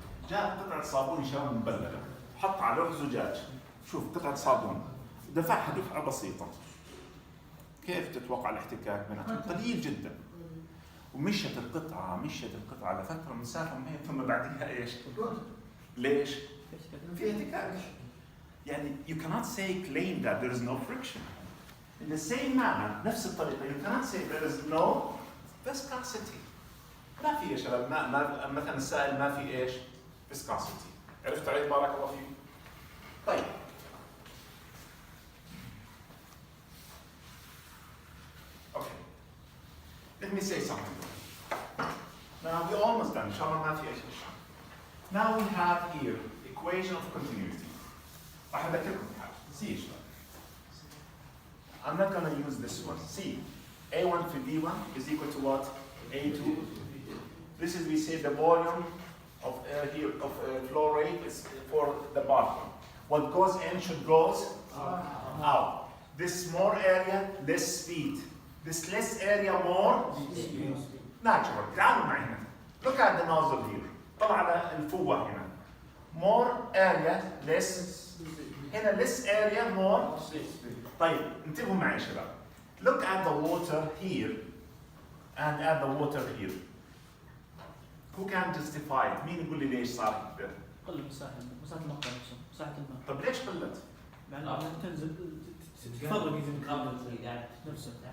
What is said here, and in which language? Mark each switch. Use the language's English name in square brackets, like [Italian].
[Arabic] جاء قطعه صابون شباب مبلله، حط على لوح زجاج، شوف قطعه صابون، دفعها دفعه بسيطه. كيف تتوقع الاحتكاك بيناتهم؟ قليل جدا. ومشت القطعه لفتره مسافه ما ثم بعدها ايش؟ ليش؟ في احتكاك. [English] يعني you cannot say claim that there is no friction. In the same manner [Arabic] نفس الطريقه [English] you cannot say there is no viscosity. [Arabic] ما في يا شباب ما مثلا السائل ما في ايش؟ viscosity. عرفت علي بارك الله فيك؟ طيب okay. [English] Let me say something. Now we almost done. [Arabic] إن شاء الله ما في أي شيء. [English] Now we have here equation of continuity. [Arabic] راح أذكركم حاجة. See شباب. [English] I'm not going to use this one. See, A1 to D1 is equal to what? A2. This is we say the volume of here of flow rate is for the bottom. What goes in should goes out. This more area, less speed. This less area, more natural. [Arabic] تعالوا معي هنا. [English] Look at the nozzle here. [Arabic] طلع على الفوة هنا. [English] More area, less. هنا less area, more. [Arabic] طيب انتبهوا معي يا شباب. [English] Look at the water here and at the water here. Who can justify it? [Arabic] مين يقول لي ليش صار كذا؟ قل مساحة المقطع نفسه، مساحة الماء. طب ليش قلت؟ مع انها تنزل تفرق اذا نفسه.